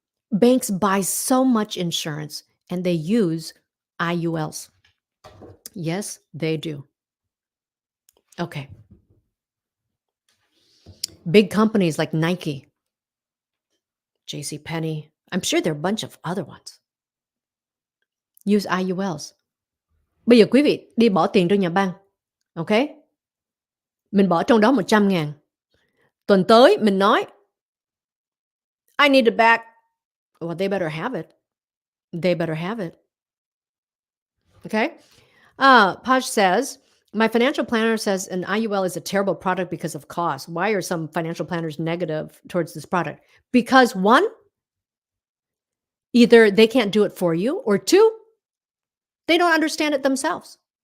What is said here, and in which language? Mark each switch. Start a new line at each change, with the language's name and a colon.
English: Banks buy so much insurance and they use IULs. Yes, they do. Okay. Big companies like Nike, JCPenney, I'm sure there are a bunch of other ones, use IULs.
Vietnamese: Bây giờ quý vị đi bỏ tiền trong nhà băng, ok? Mình bỏ trong đó 100.000. Tuần tới mình nói,
English: "I need it back." Well, they better have it. They better have it. Okay? Paj says, "My financial planner says an IUL is a terrible product because of cost. Why are some financial planners negative towards this product?" Because one, either they can't do it for you, or two, they don't understand it themselves.